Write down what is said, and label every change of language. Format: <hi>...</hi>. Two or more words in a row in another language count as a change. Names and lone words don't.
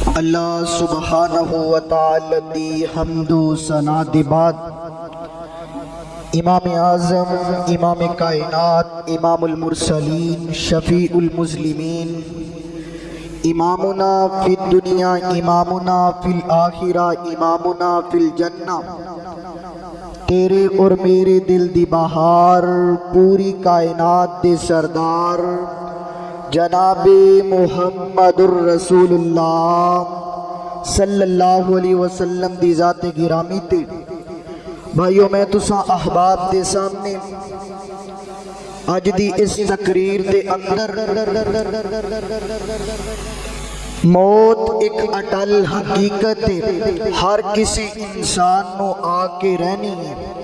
<ar>الله سبحانه وتعالى</ar> <pa>دی حمد و ثنا دے بعد امام اعظم امام کائنات</pa> <ar>إمام المرسلين شفيع المذلمين إمامنا في الدنيا إمامنا في الآخرة إمامنا في الجنة</ar> <pa>تیرے اور میرے دل دی بہار پوری کائنات دے سردار جنابِ</pa> <ar>محمد رسول الله صلى الله عليه وسلم</ar> <pa>دی ذات گرامی تے بھائیو میں تسا احباب دے سامنے اج دی اس تقریر دے اندر</pa> <ur>موت ایک اٹل حقیقت ہے، ہر کسی انسان کو آ کے رہنی ہے.</ur>